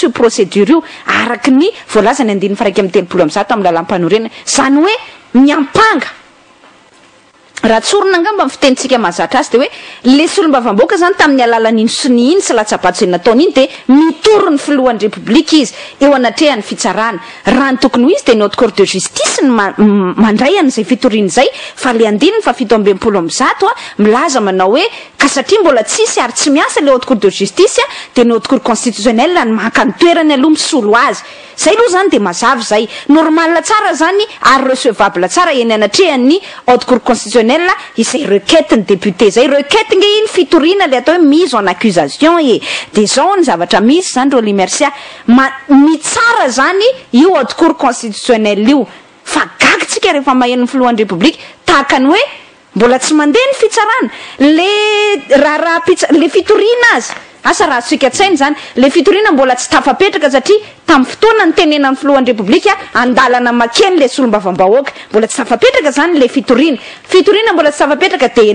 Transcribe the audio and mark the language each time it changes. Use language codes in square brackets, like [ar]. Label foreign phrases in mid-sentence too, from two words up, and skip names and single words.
[mg] io procédure io araky ny voalazany 9 amin'ny 30 amin'ny lalam-panorenana zany hoe miampanga raha tsorona angamba ny fitenitsika mahazatra azy de hoe le solombavam-boaka zany tamin'ny alalan'iny sy ny iny sy latsabatsy nataony iny de mitoro ny filohan'ny republika izy eo anatrehany fitsarana raha ny tokony ho izy de ny [fr] haute cour de justice [mg] ny mandray an'izay fitoriana zay fa le andininy fa 720 milaza manao hoe ka satria mbola tsisy ary tsy miasa le [fr] haute cour de justice [mg] de ny [fr] haute cour constitutionnelle [mg] ny maka ny toerany aloha misolo azy zay aloha zany de mazava zay normal tsara zany ary recevable tsara eny anatrehany [fr] haute cour constitutionnelle [mg] izay requête ny député zay requête nge iny fitoriana le atao hoe [fr] mise en accusation [mg] de zao ny zavatra misy zany ro limercia ny tsara zany io [fr] haute cour constitutionnelle [mg] io fa gagitsika rehefa maheno ny filohan'ny republika tahaka ny hoe mbola tsy mandeha ny fitsarana le fitoriana azy asa raha tsika tsainy zany le fitoriana mbola tsy tafapetraka satria tamin'ny fotoana ny tenenan'ny filohan'ny republika andalana makeny le solombavam-bahoaka mbola tsy tafapetraka zany le fitoriana mbola tsy tafapetraka de